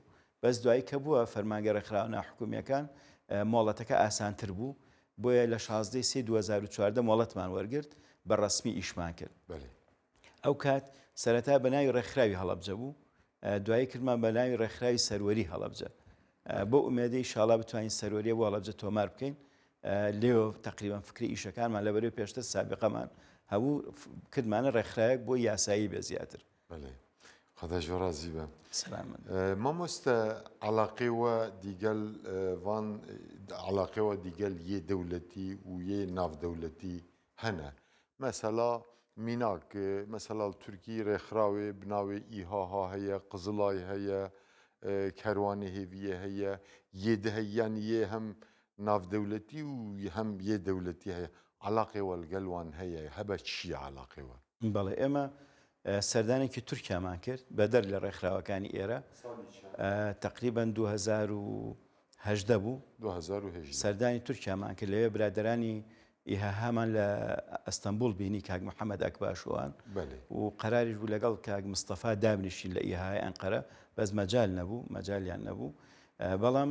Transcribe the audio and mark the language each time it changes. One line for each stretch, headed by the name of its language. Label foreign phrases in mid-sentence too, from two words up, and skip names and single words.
Central Kurdish: بەس دوایی کە بووە فەرمانگە ڕێکخراوە ناحکومیەکان مۆڵەتەکە ئاسانتر بوو بۆیە لە 16 2014 مۆڵەتمان وەرگرت بە ڕسمی ئیشمان کرد ئەو کات سەرەتا بە ناوی ڕێکخراوی هەڵەبجە بوو دوایی کردمان بە ناوی ڕێکخراوی سەروەری هەڵەبجە بۆ ئومێدەی ئینشاڵڵا بتوانین سەروەریە بۆ هەڵەبجە تۆمار بکەین لێوە تقریبان فکری ئیشەکانمان لەبەرەوەی پێشتر سابقەمان هەبوو کردمانە ڕێکخراوێک بۆ یاسایی بێ زیاتر
Kurdish: خدا ڕازی بە مامۆستە علاقێوە دیگەل وان علاقێوە دیگەل یê dewletî û yê navdewletî hene mesela mînak mesela Tirkiyê rêxrawê bi navê İHA heye Qizilay heye Kerwanê hêviye heye yê di heye yanî yê hem navdewletî û hem yê dewletî heye علاقێوە لەگەل wan heye hebe çi ye علاقێوە
Central Kurdish: بەڵێ ئێمە سەردانێکی تورکیامان کرد بەدەر لە ڕێکخراوەکانی ئێرە تقریبان 2018 بوو سەردانی تورکیامان کرد لەوێ برادرانی ئیهاهامان لە ئەستەمبول بینی کاک محەممەد ئەکباشوان و قەراریش بوو لەگەڵ کاک مستەفا دابنیشین لە ئیهای ئەنقەرە بەس مەجالیان نەبوو بەڵام